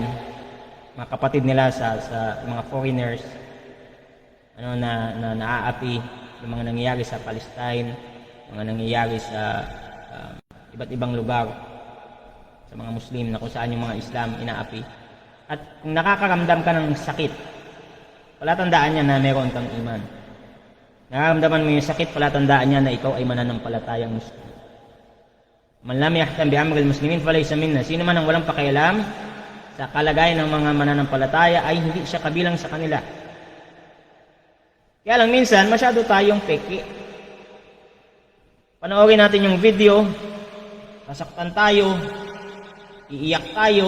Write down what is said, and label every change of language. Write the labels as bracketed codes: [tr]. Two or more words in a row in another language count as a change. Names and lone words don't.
[tl] Mga kapatid nila sa mga foreigners na naaapi yung mga nangyayari sa Palestine, mga nangyayari sa iba't ibang lugar sa mga Muslim na kung saan yung mga Islam inaapi. At kung nakakaramdam ka ng sakit, palatandaan niya na meron kang iman. Nakaramdaman mo yung sakit, palatandaan niya na ikaw ay mananampalatayang Muslim. [ar] من لم يهتم بأمر المسلمين فليس منا. [tl] Sino man ang walang pakialam sa kalagayan ng mga mananampalataya ay hindi siya kabilang sa kanila. Kaya lang minsan masyado tayong peki. Panoorin natin yung video, sasaktan tayo, iiyak tayo.